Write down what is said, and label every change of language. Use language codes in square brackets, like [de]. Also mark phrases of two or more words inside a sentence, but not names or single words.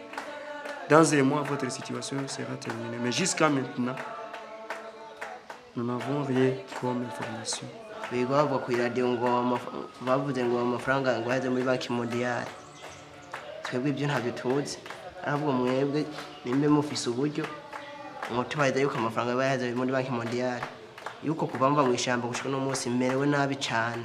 [fr] Dans un mois, votre situation sera terminée. Mais jusqu'à maintenant, nous n'avons rien comme information. [rn] Bigavuga ku radio ngo bavuze ngo amafaranga ngo yaje muri banki mondiale. Twebwe ibyo ntabyo tuzi. Ahubwo mwebwe nimbe mufise uburyo ngo tubaye yuko amafaranga yaje muri banki mondiale. Yuko kubamba mu ishyamba gushika no munsi merewe nabi cyane.